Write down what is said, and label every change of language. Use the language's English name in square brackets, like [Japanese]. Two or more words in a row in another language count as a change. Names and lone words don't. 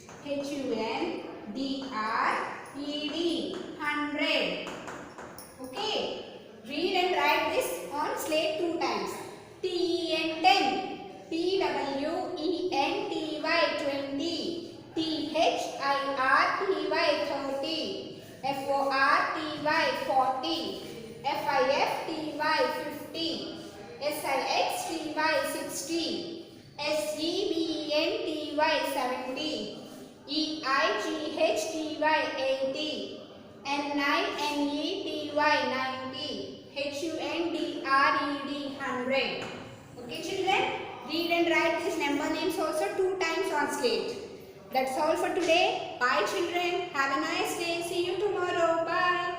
[English] H-U-N-D-R-E-D, 100. Okay. Read and write this on slate 2 times. T-E-N, 10. T-W-E-N-T-Y, 20. T-H-I-R-T-Y, 30. F-O-R-T-Y, 40. F-I-F-T-Y, 50. S-I-X-T-Y, 60. S-E-V-E-N-T-Y, 70. E-I-G-H-T-Y, 80. N-I-N-E-T-Y, 90. H-U-N-D-R-E-D, 100. Okay, children? Read and write these number names also 2 times on slate. That's all for today. Bye, children. Have a nice day. See you tomorrow. Bye.